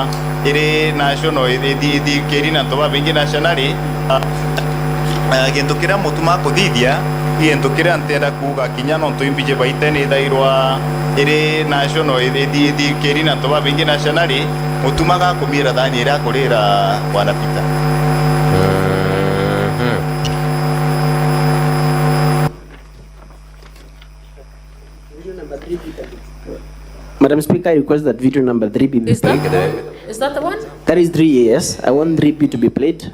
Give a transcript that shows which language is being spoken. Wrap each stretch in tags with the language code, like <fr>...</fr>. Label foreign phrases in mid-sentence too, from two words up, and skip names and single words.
<mer>iri national ithi keri na toba bingi nationally gentokera mutuma kuthithia gentokera ntenda kuga kinya no tuimbije baite ni thairwa iri national ithi keri na toba bingi nationally mutuma ga kumira thani ira kurira bwana Peter.</mer> <en>Madam Speaker, I request that video number 3 be Is played. that the one? That is 3A, yes. I want 3B to be played.</en>